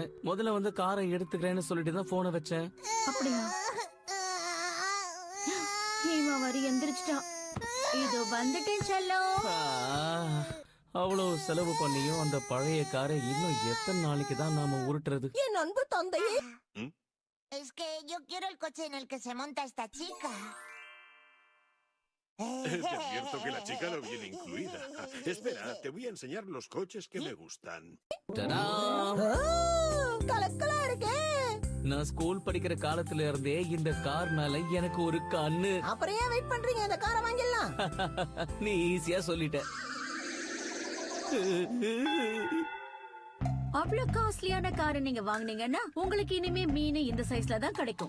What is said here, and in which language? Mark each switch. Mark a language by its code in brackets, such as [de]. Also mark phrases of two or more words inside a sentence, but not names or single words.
[ta] முதல்ல வந்து காரை எடுத்துக்கிறேன்னு சொல்லிட்டு தான் போனை வச்சேன். அப்படியா? ஹேமாவரி எந்திரிச்சிட்டா. இதோ வந்துட்டேன் செல்லம். அவ்வளவு செலவு பண்ணியும் அந்த பழைய காரை இன்னும் எத்தனை நாளைக்கு தான் நாம உருட்டுறது? என் அன்பு தந்தையே. [es] Es que yo quiero el coche en el que se monta esta chica. Te advierto que la chica no viene incluida. Espera, te voy a enseñar los coches que me gustan. [ta] கலக்கலா இருக்கே. நான் ஸ்கூல் படிக்கிற காலத்துல இருந்தே இந்த கார் மேல எனக்கு ஒரு கண்ணு. அப்புறம் ஏன் வெயிட் பண்றீங்க? இந்த காரை வாங்கிடலாம். நீ ஈஸியா சொல்லிட்ட. அவ்வளவு காஸ்ட்லியான காரை நீங்க வாங்குனீங்கன்னா உங்களுக்கு இனிமே மீன் இந்த சைஸ்ல தான் கிடைக்கும்.